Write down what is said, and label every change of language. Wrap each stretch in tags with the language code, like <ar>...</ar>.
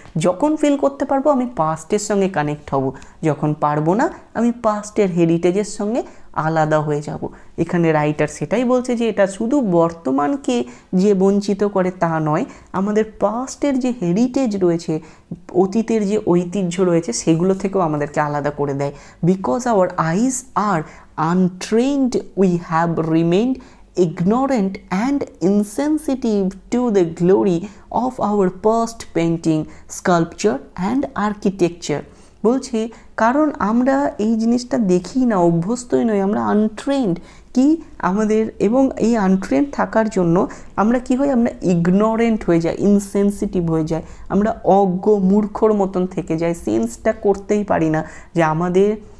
<bn>যখন ফিল করতে পারবো আমি পাস্টের সঙ্গে কানেক্ট হব, যখন পারবো না আমি পাস্টের হেরিটেজের সঙ্গে আলাদা হয়ে যাব। এখানে রাইটার সেটাই বলছে যে এটা শুধু বর্তমানকে যে বঞ্চিত করে তা নয়, আমাদের পাস্টের যে হেরিটেজ রয়েছে, অতীতের যে ঐতিহ্য রয়েছে, সেগুলো থেকেও আমাদেরকে আলাদা করে দেয়।</bn> <en>Because our eyes are untrained, we have remained ignorant and insensitive to the glory of our past painting, sculpture and architecture.</en> <bn>বলছি কারণ আমরা এই জিনিসটা দেখি না, অভ্যস্তই নই, আমরা আনট্রেন্ড কি আমাদের, এবং এই আনট্রেন্ড থাকার জন্য আমরা কি হই, আমরা ইগনোরেন্ট হয়ে যাই, ইনসেন্সিটিভ হয়ে যাই, আমরা অজ্ঞ মূর্খর মতন থেকে যাই, সেন্সটা করতেই পারি না যে আমাদের</bn>